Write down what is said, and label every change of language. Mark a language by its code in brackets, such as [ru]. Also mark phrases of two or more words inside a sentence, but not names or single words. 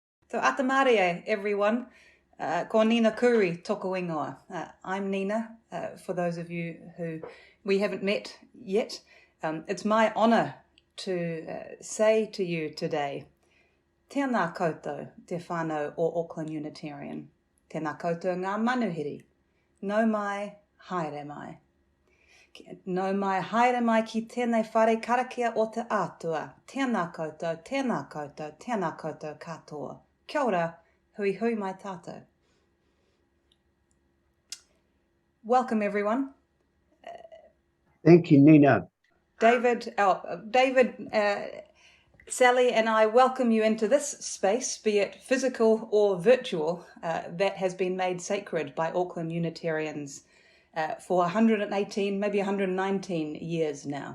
[en] So atamarie, everyone. [mi] Ko Nina Khouri toko ingoa. [en] I'm Nina, for those of you who we haven't met yet. It's my honour to say to you today, [mi] tēnā koutou te whānau o Auckland Unitarian. Tēnā koutou ngā manuhiri. Nau mai, haere mai. Nau mai, haere mai ki tēnei whare karakia o te atua. Tēnā koutou, tēnā koutou, tēnā koutou katoa. Kia ora, hui hui mai tātou. [en] Welcome, everyone. Thank you, Nina. David, Sally and I welcome you into this space, be it physical or virtual, that has been made sacred by Auckland Unitarians for 118, maybe 119 years now.